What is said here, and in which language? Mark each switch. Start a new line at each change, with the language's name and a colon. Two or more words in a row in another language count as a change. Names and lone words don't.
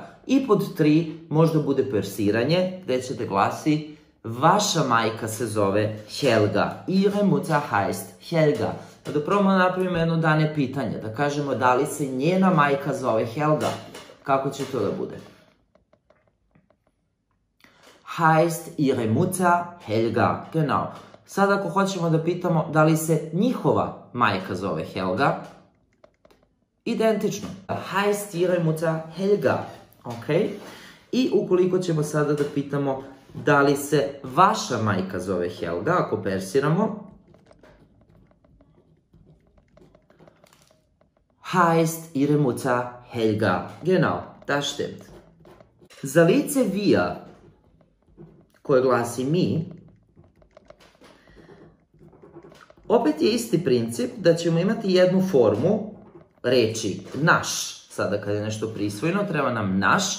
Serbian: I pod 3 možda bude persiranje gde ćete glasi vaša majka se zove Helga.
German: Ihre Mutter heißt Helga.
Serbian: Da probamo napravimo jedno dane pitanje, da kažemo da li se njena majka zove Helga. Kako će to da bude?
German: Heißt ihre Mutter Helga. Genau.
Serbian: Sad ako hoćemo da pitamo da li se njihova majka zove Helga, identično.
German: Heißt ihre Mutter Helga.
Serbian: Ok. I ukoliko ćemo sada da pitamo da li se vaša majka zove Helga, ako persiramo,
German: heißt ihre Mutter Helga. Genau, das stimmt.
Serbian: Za lice wir, koje glasi mi, opet je isti princip da ćemo imati jednu formu reči naš. Sada kad je nešto prisvojeno, treba nam naš.